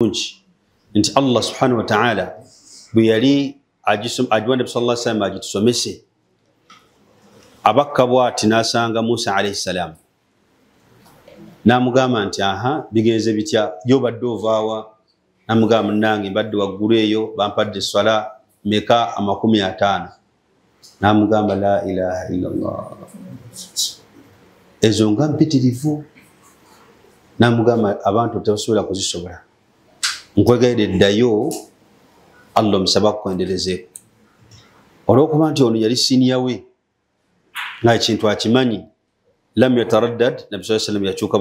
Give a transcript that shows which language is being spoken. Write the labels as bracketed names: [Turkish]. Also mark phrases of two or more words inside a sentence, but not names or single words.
[Ganda] kunchi nti [Arabic] الله سبحانه وتعالى [Ganda] bwe yali ajiwa Nabi [Arabic] صلى الله عليه وسلم [Ganda] agitusomese abakka bwati nasanga [Arabic] موسى عليه السلام [Ganda] namugamba nti aha bigenze bitya yo badde ovaawa namugamba nange badde waggulu eyo bampadde swala meka 50 namugamba [Arabic] لا إله إلا الله [Ganda] ezo nga mpitirivu namugamba abantu tebasobola kuzisobola nkwegayidde ddayo Allah musaba kuendelezeko olwokuba nti ono yali siniya we nga ekintu akimanyi [Arabic] لم يتردد [Ganda] Nabi [Arabic] صلى الله عليه وسلم [Ganda] yakyuka